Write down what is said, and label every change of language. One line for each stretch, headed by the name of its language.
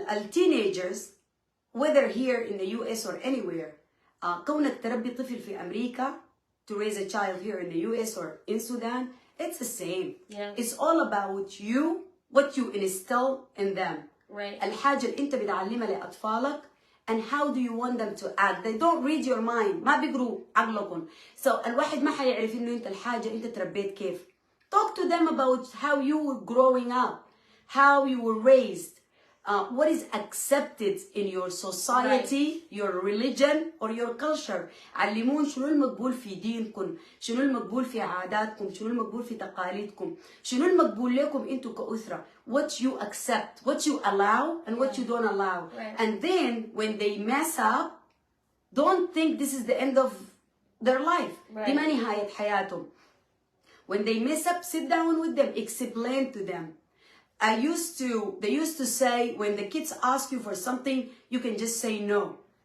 English: Teenagers, whether here in the US or anywhere,
Arabic: كونك تربي طفل في أمريكا,
English: to raise a child here in the US or in Sudan, it's the same. Yeah. It's all about you, what you instill in them. Right.
Arabic: الحاجة اللي أنت بتعلمها لأطفالك,
English: and how do you want them to act. They don't read your mind.
Arabic: ما بيقروا عقلكم.
English: So
Arabic: الواحد ما حيعرف إنه أنت الحاجة أنت تربيت كيف.
English: Talk to them about how you were growing up, how you were raised, what is accepted in your society, your religion, or your culture.
Arabic: علمون شنو المقبول في دينكم، شنو المقبول في عاداتكم، شنو المقبول في تقاليدكم، شنو المقبول لكم أنتوا كأسرة.
English: What you accept, what you allow, and what you don't allow. Right. And then when they mess up, don't think this is the end of their life.
Arabic: دي ما نهاية حياتهم.
English: When they mess up, sit down with them, explain to them. They used to say, when the kids ask you for something, you can just say no.